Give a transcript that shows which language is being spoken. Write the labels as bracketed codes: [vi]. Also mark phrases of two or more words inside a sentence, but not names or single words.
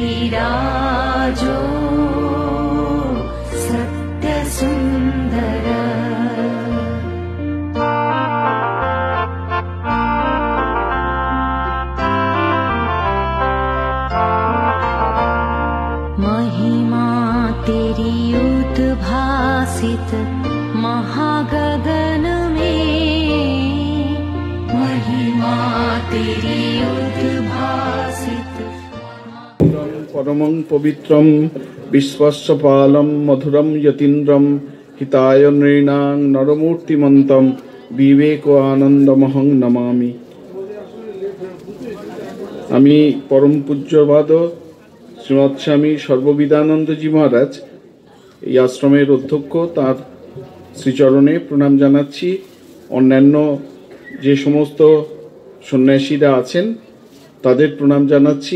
[hi] विराजो सत्यसुन्दर महिमा तेरी उद्भासित महागगन में, महिमा तेरी उद्भासित। [sa] परमं पवित्रं विश्वस्य पालं मधुरं यतीन्द्रं हिताय नृणां नरमूर्तिमन्तं विवेको आनंदमहं नमामि। [bn] আমি পরম পূজ্যপাদ শ্রীমৎ স্বামী সর্ববিদানন্দজি মহারাজ এই আশ্রমের অধ্যক্ষ, তার শ্রীচরণে প্রণাম জানাচ্ছি। অন্যান্য যে সমস্ত সন্ন্যাসীরা আছেন তাদের প্রণাম জানাচ্ছি।